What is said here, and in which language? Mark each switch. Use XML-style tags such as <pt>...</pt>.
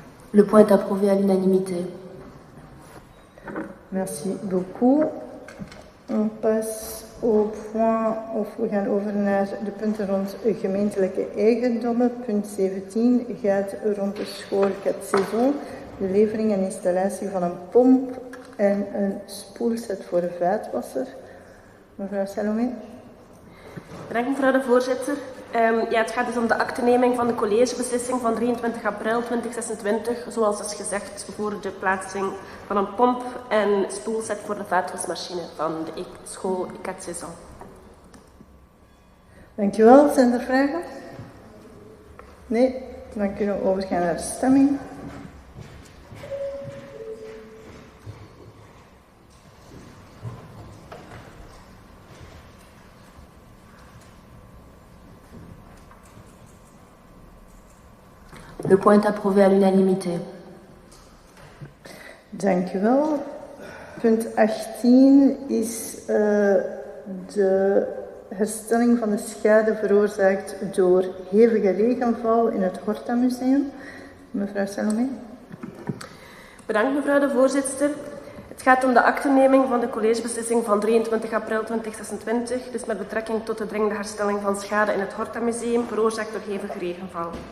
<fr>Le point est approuvé à l'unanimité. Merci beaucoup. On passe au point,</fr> <nl>of we gaan over naar de punten rond gemeentelijke eigendommen. Punt 17 gaat rond de school Cat-Saison, de levering en installatie van een pomp en een spoelset voor de vaatwasser. Mevrouw Salome. Bedankt mevrouw de voorzitter. Het gaat dus om de acteneming van de collegebeslissing van 23 april 2026, zoals is gezegd, voor de plaatsing van een pomp en spoelset voor de vaatwasmachine van de school Cat-Saison. Dankjewel. Zijn er vragen? Nee, dan kunnen we overgaan naar de stemming.</nl> <fr>Le point est approuvé à l'unanimité.</fr> <nl>Dank u wel. Punt 18 is de herstelling van de schade veroorzaakt door hevige regenval in het Horta Museum. Mevrouw Salome. Bedankt mevrouw de voorzitter. Het gaat om de acteneming van de collegebeslissing van 23 april 2026, dus met betrekking tot de dringende herstelling van schade in het Horta Museum veroorzaakt door hevige regenval.</nl>